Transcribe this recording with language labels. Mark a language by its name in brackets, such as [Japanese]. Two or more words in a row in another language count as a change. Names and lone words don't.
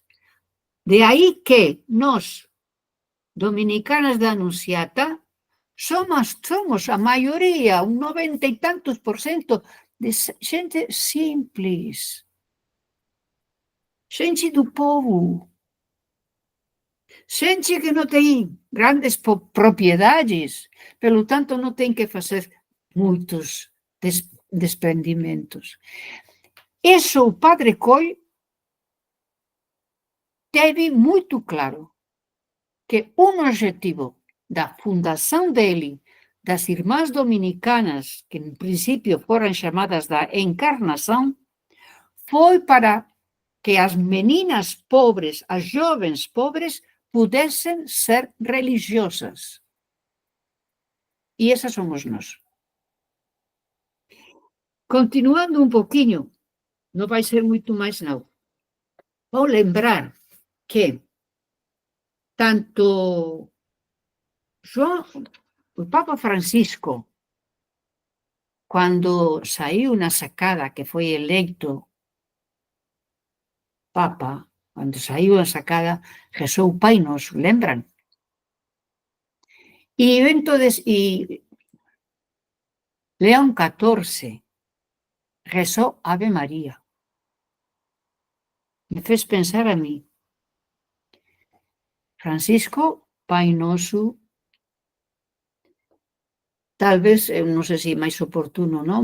[Galician] De aí que nós, dominicanas da Anunciata, somos a maioría, un 90 e tantos %, de xente simples, xente do povo, xente que non ten grandes propiedades, pelo tanto non ten que facer moitos desprendimentos. Eso o Padre Coelho teve moito claro, que un objetivo da fundación dele, das irmãs dominicanas, que en principio foran chamadas da encarnação, foi para que as meninas pobres, as jovens pobres, pudessem ser religiosas. [Portuguese] E essas somos nós. Continuando um pouquinho, não vai ser muito mais não. Vou lembrar que tanto o Papa Francisco, quando saiu na sacada, que foi eleito Papa, quando saiu na sacada, rezou o Pai Noso, lembran? E León XIV rezou Ave María. Me fez pensar a mí. [Galician] Francisco, Pai Noso, talvez, non sei se máis oportuno, non?